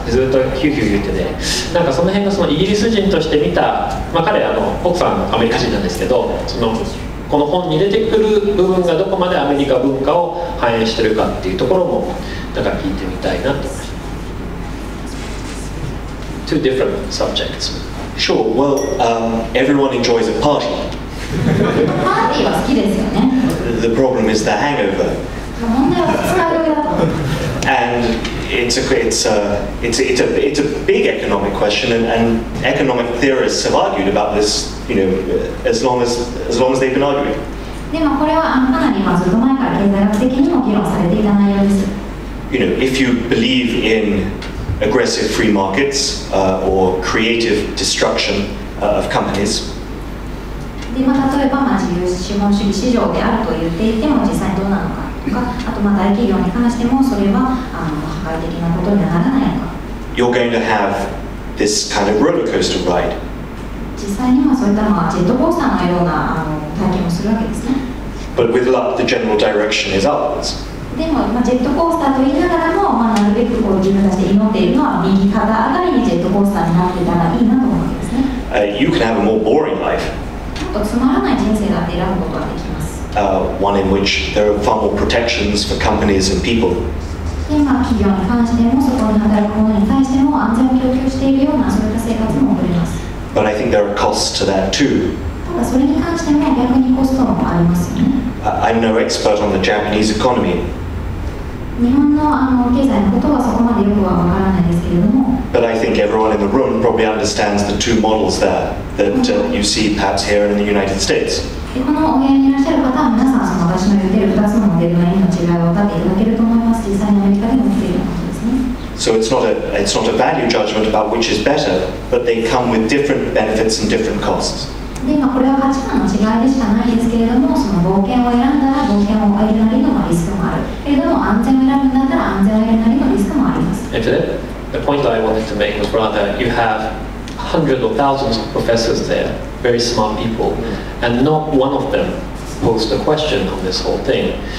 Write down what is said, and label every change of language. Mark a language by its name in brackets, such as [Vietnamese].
[Japanese] ずっとヒューヒュー言ってて、なんかその辺がそのイギリス人として見た、彼奥さんアメリカ人なんですけど、この本に出てくる部分がどこまでアメリカ文化を反映してるかっていうところもなんか聞いてみたいなと思いました。 [English] Two different subjects. Sure. Well, everyone enjoys a party. [Japanese] パーティーは好きですよね。 [English] The problem is the hangover. [Japanese] 問題は二日酔いだと。 [English] And it's a big economic question, and economic theorists have argued about this, as long as they've been arguing. [Japanese] でもこれはかなりずっと前から経済学的にも議論されていた内容です。 [English] If you believe in aggressive free markets or creative destruction of companies. [Japanese] で例えば自由資本主義市場であると言っていても実際にどうなのかとか、あと大企業に関してもそれは破壊的なことにはならないのか。 [English] You're going to have this kind of roller coaster ride. [Japanese] 実際にはそういったジェットコースターのような体験をするわけですね。 [English] But with luck, the general direction is upwards. [Japanese] でもジェットコースターと言いながらも、なるべく自分たちで祈っているのは右肩上がりにジェットコースターになっていたらいいなと思うわけですね。 [English] You can have a more boring life. [Japanese] もっとつまらない人生だって選ぶことができます。 [English] One in which there are far more protections for companies and people. [Japanese] で企業に関してもそこに働く者に対しても安全を供給しているようなそういった生活も送れます。 [English] But I think there are costs to that too. [Japanese] ただそれに関しても逆にコストもありますよね。 [English] I'm no expert on the Japanese economy. [Japanese] 日本の経済のことはそこまでよくはわからないですけれども。 [English] But I think everyone in the room probably understands the two models there that you see perhaps here and in the United States. [Japanese] でこのお部屋にいらっしゃる方は皆さんその私の言っている2つのモデルの意味の違いを分かっていただけると思います。実際にアメリカでも起きているようなことですね。 [English] So it's not a value judgment about which is better, but they come with different benefits and different costs. [Japanese] でこれは価値観の違いでしかないですけれども、その冒険を選んだら冒険を得るなりのリスクもあるけれども、安全を選ぶんだったら安全を得るなりのリスクもあります。 [English] The point that I wanted to make was rather you have hundreds of thousands of professors there, very smart people, and not one of them posed a question on this whole thing.